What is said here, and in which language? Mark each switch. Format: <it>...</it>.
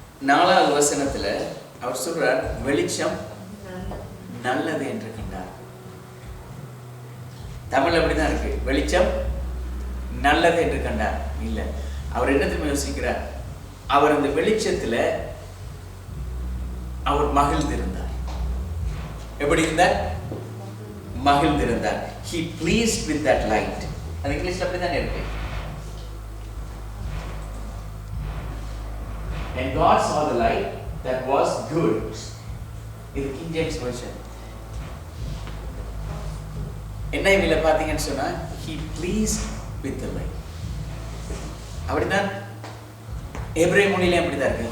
<ta>நாலாவது வசனத்துல அவர் சொல்றார், வெளிச்சம் நல்லது என்று கண்டார். தமிழ் அப்படிதான் இருக்கு, வெளிச்சம் நல்லது என்று கண்டார். இல்ல, அவர் என்னத்தையும் யோசிக்கிறார்? அவர் அந்த வெளிச்சத்துல அவர் மகிழ்ந்திருந்தார். எப்படி இருந்தார்? மகிழ்ந்திருந்தார்.</ta> <en>He pleased with that light.</en> <ta>அது இங்கிலீஷ்ல அப்படிதான் இருக்கு.</ta> <en>And God saw the light that was good.</en> <ta>இது</ta> <en>King James version. NIV</en> <ta>ல பாத்தீங்கன்னு சொன்னா</ta> <en>he pleased with the light.</en> <ta>அப்படிதான் எபிரேய மொழியிலே அப்படிதான் இருக்கு.</ta>